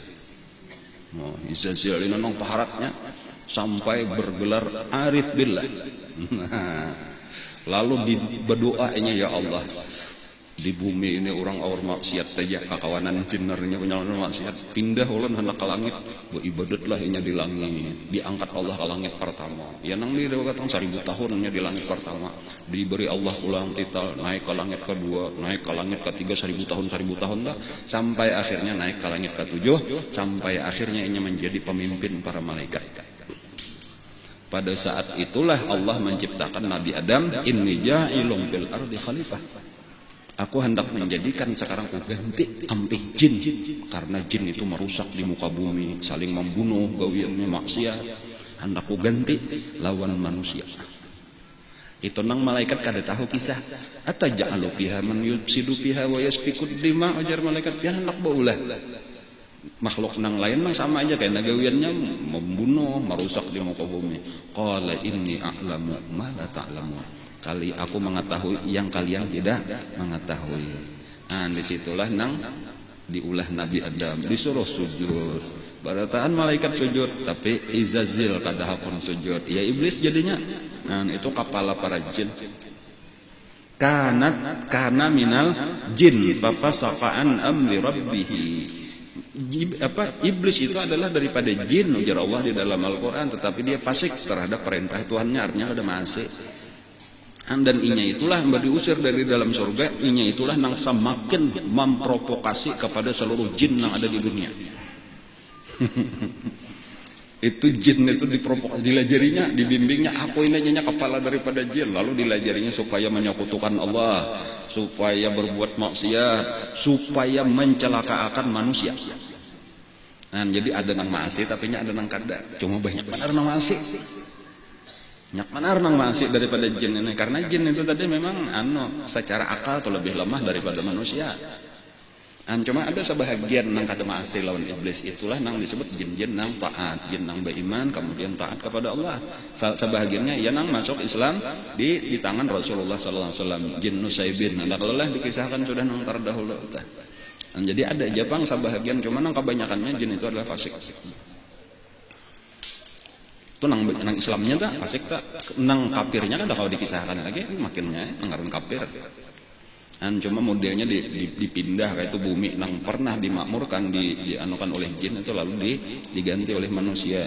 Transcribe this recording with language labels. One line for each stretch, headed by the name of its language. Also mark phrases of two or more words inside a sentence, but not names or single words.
Banjar: Izazil ini nang paharatnya sampai bergelar arif billah. Lalu berdoanya,
Arabic: ya Allah,
Banjar: di bumi ini orang maksiat saja kakawanan jinarnya penyalahan maksiat, pindah ulan hendak ke langit, beribadatlah inya di langit, diangkat Allah ke langit pertama. Ya nang di datang 1000 tahunnya di langit pertama, diberi Allah ulang titel, naik ke langit kedua, naik ke langit ketiga 1000 tahun dah, sampai akhirnya naik ke langit ketujuh, sampai akhirnya inya menjadi pemimpin para malaikat. Pada saat itulah Allah menciptakan Nabi Adam,
Arabic: inni ja'ilun fil ardi khalifah.
Banjar: Aku hendak menjadikan sekarang ku ganti ampih jin, karena jin itu merusak di muka bumi, saling membunuh, gawiannya maksiat. Hendak ku ganti lawan manusia. Itu nang malaikat kada tahu kisah.
Arabic: Ataja'alu fiha man yufsidu fiha wa yasfiku dima,
Banjar: ajar malaikat pian hendak baulah. Makhluk nang lain mah sama aja kayak gawiannya membunuh, merusak di muka bumi.
Arabic: Qala inni a'lamu ma la ta'lamun.
Indonesian: Kali aku mengetahui yang kalian tidak mengetahui.
Banjar: Nah, disitulah nang diulah Nabi Adam disuruh sujud. Barataan malaikat sujud, tapi Izazil kadahapun sujud. Ya iblis jadinya. Nah, itu kepala para jin.
Arabic: Kana minal jin fa fasaqa an amri rabbih.
Banjar: Iblis itu adalah daripada jin ujar Allah di dalam Al-Qur'an, tetapi dia fasik terhadap perintah Tuhannya, artinya ada masih. Dan inya itulah yang diusir dari dalam surga, inya itulah yang semakin memprovokasi kepada seluruh jin yang ada di dunia. Itu jin itu diprovokasi, dilajarinya, dibimbingnya, aku ini hanya kepala daripada jin, lalu dilajarinya supaya menyekutukan Allah, supaya berbuat maksiat, supaya mencelakakan manusia. Nah, jadi ada nang maasi tapi ada nang kada. Cuma banyak benar nang maasi. Nyak manar nang masih daripada jin ini, karena jin itu tadi memang secara akal atau lebih lemah daripada manusia. Cuma ada sebahagian nang kada masih lawan iblis, itulah nang disebut jin-jin nang taat, jin nang beriman kemudian taat kepada Allah. Sebahagiannya ya nang masuk Islam di tangan Rasulullah
Arabic: sallallahu alaihi wasallam,
Banjar: jin Nusaybin. Nah, lelah dikisahkan sudah nang terdahulu. Jadi ada Jepang sebahagian, cuma nang kebanyakannya jin itu adalah fasik. Itu nang Islamnya tak fasik tak, nang kafirnya kan kalau dikisahkan lagi makinnya ngaran kafir. Cuma modelnya dipindah kayak itu bumi nang pernah dimakmurkan dianukan oleh jin itu lalu diganti oleh manusia.